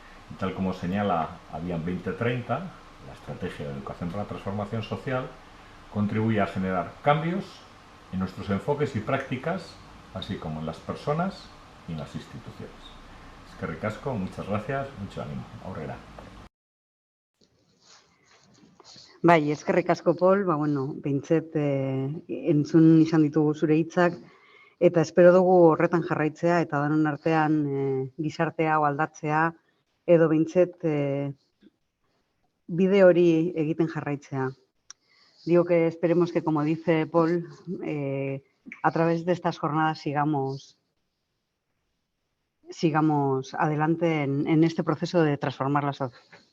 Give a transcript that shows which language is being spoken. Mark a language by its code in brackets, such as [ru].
[es] Y tal como señala Avian 2030, la estrategia de educación para la transformación social, contribuye a generar cambios en nuestros enfoques y prácticas, así como en las personas y en las instituciones. Eskerrik asko, muchas gracias, mucho ánimo. [eu] Aurrera. Bai, eskerrik asko, Pol, behintzet entzun izan ditugu zure hitzak, eta espero dugu horretan jarraitzea, eta danon artean gizartea aldatzea, edo behintzet bide hori egiten jarraitzea. [es] Digo que esperemos que, como dice Pol, a través de estas jornadas sigamos adelante en este proceso de transformar la sociedad.